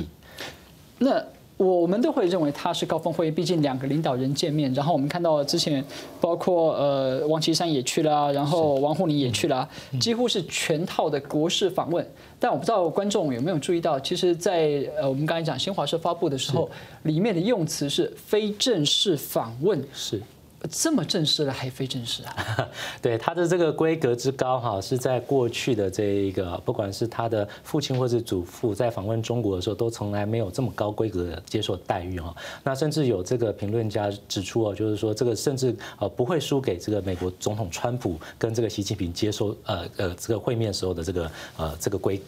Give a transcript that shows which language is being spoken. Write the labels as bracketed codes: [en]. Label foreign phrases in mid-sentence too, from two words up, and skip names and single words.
[zh] 那我們都會認為它是高峰會議，畢竟兩個領導人見面。然後我們看到之前包括王岐山也去了，然後王滬寧也去了，幾乎是全套的國事訪問。但我不知道觀眾有沒有注意到，其實在我們剛才講新華社發布的時候，裡面的用詞是非正式訪問。是。这么正式了还非正式啊？对，他的这个规格之高哈，是在过去的这一个，不管是他的父亲或是祖父在访问中国的时候，都从来没有这么高规格的接受待遇哈。那甚至有这个评论家指出哦，就是说这个甚至不会输给这个美国总统川普跟这个习近平接受这个会面时候的这个规格。